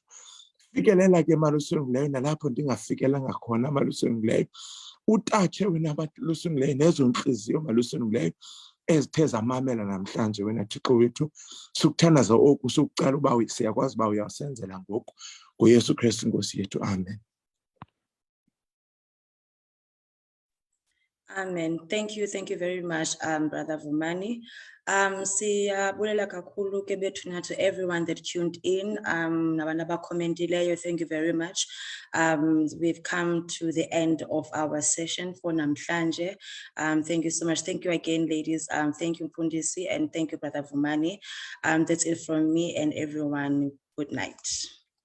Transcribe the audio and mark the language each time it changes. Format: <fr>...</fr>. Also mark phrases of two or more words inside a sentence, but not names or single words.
<xh>Fikelela ke Malusi Olungileyo nalapho ndingafikelanga khona Malusi Olungileyo, utatshe wena Malusi Olungileyo nezo ntliziyo Malusi Olungileyo ezithe zamamela namhlanje wena Thixo wethu. Sikuthandaza oku, sikucela uba siyakwazi uba uyasenzela ngoku, ngoYesu Kristu Nkosi yethu, amen. Amen.</xh> <en>Thank you very much, Brother Vumani.</en> <xh>Siyabulela kakhulu ke bethuna</xh> <en>to everyone that tuned in.</en> <xh>Nabantu abakhomentileyo,</xh> <en>thank you very much. We've come to the end of our session for namhlanje. Thank you so much. Thank you again, ladies. Thank you, Mfundisi, and thank you, Brother Vumani. That's it from me and everyone. Good night.</en>